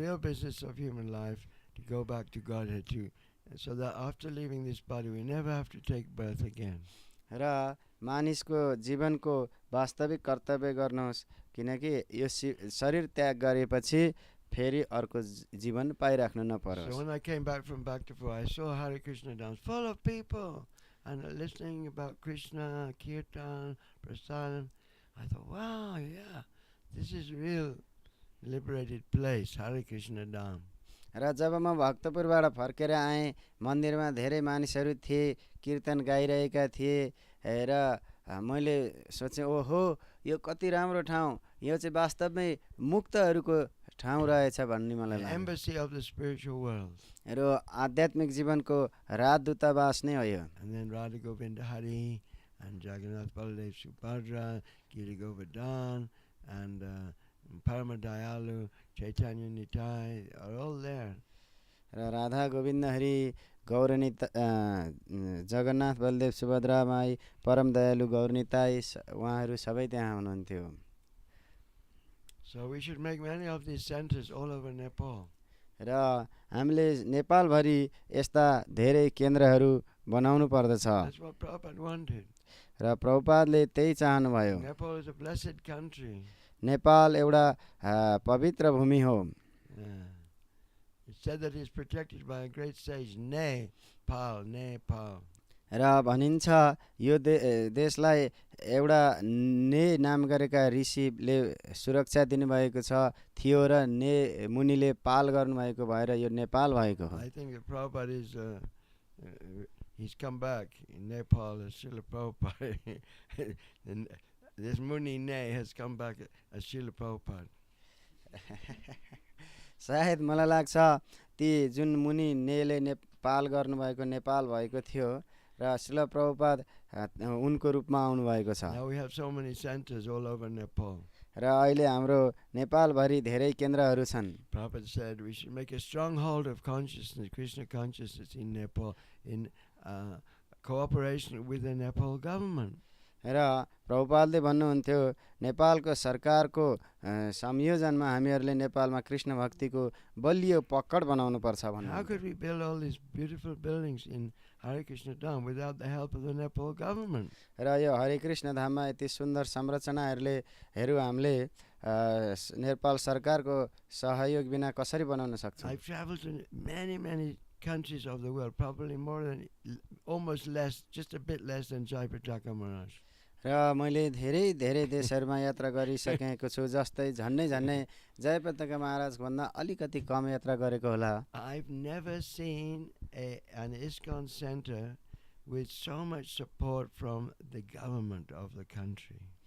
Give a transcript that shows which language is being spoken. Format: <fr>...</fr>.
<en>real business of human life to go back to Godhead too, so that after leaving this body we never have to take birth again.</en> <ne>र मानिसको जीवनको वास्तविक कर्तव्य गर्नुहोस् किनकि यो शरीर त्याग गरेपछि फेरि अर्को जीवन पाइराख्नु</ne> <en>So</en> <ne>नपरोस्।</ne> <en>when I came back from Bhaktapur, I saw Hare Krishna dance full of people and listening about Krishna, Kirtan, Prasadam. I thought, wow, yeah, this is real liberated place, Hare Krishna Dham.</en> <ne>र जब म भक्तपुरबाट फर्केर आएँ मन्दिरमा धेरै मानिसहरू थिए कीर्तन गाइरहेका थिए र मैले सोचेँ ओहो यो कति राम्रो ठाउँ यो चाहिँ वास्तवमै मुक्तहरूको ठाउँ रहेछ भन्ने मलाई</ne> <en>The</en> <ne>लाग्यो</ne> <en>embassy of the spiritual world.</en> <ne>र आध्यात्मिक जीवनको राजदूतावास नै हो यो।</ne> <en>And then Radha Govinda Hari and Jagannath Baladev Subhadra, Giri Govardhan and Paramadayalu, Chaitanya Nitai are all there.</en> <ne>र राधा गोविन्द हरि गौरनिता जगन्नाथ बलदेव सुभद्रा माई परम दयालु गौरनिताई उहाँहरू सबै त्यहाँ हुनुहुन्थ्यो।</ne> <en>So we should make many of these centers all over Nepal.</en> <ne>र हामीले नेपालभरि यस्ता धेरै केन्द्रहरू बनाउनु पर्दछ</ne> <en>That's what Prabhupada wanted.</en> <ne>र प्रभुपादले त्यही चाहनुभयो।</ne> <en>Nepal is a blessed country.</en> <ne>Nepal एउटा पवित्र भूमि हो।</ne> <en>It's said that it's protected by a great sage, Nepal.</en> <ne>र भनिन्छ यो देशलाई एउटा ने नाम गरेका ऋषिले सुरक्षा दिनुभएको थियो र ने मुनिले पाल गर्नुभएको भएर यो नेपाल भएको हो।</ne> <en>I think that Prabhupada is, he's come back in Nepal as Srila Prabhupada. And this Muni Ne has come back as Srila Prabhupada.</en> <ne>सायद मलाई लाग्छ ती जुन मुनि नेले नेपाल गर्नुभएको नेपाल भएको थियो र श्रील प्रभुपाद उनको रूपमा आउनु भएको छ।</ne> <en>Now we have so many centers all over Nepal.</en> <ne>र अहिले हाम्रो नेपालभरि धेरै केन्द्रहरू छन्।</ne> <en>Prabhupada said we should make a stronghold of consciousness, Krishna consciousness in Nepal, in cooperation with the Nepal government.</en> <ne>र प्रभुपादले भन्नुहुन्थ्यो नेपालको सरकारको संयोजनमा हामीहरूले नेपालमा कृष्ण भक्तिको बलियो पकड बनाउनु पर्छ भन्नु।</ne> <en>How could we build all these beautiful buildings in Hare Krishna Dham without the help of the Nepal government?</en> <ne>र यो हरे कृष्ण धाममा यति सुन्दर संरचनाहरू हामीले नेपाल सरकारको सहयोग बिना कसरी बनाउन सक्छौँ?</ne> <en>I've traveled to many countries of the world, probably more than, almost less, just a bit less than Jayapataka Maharaj.</en> <ne>र मैले धेरै धेरै देशहरूमा यात्रा गरिसकेको छु जस्तै झन्नै जयपताका महाराज भन्दा अलिकति कम यात्रा गरेको होला।</ne> <en>I've never seen an ISKCON center with so much support from the government of the country.</en>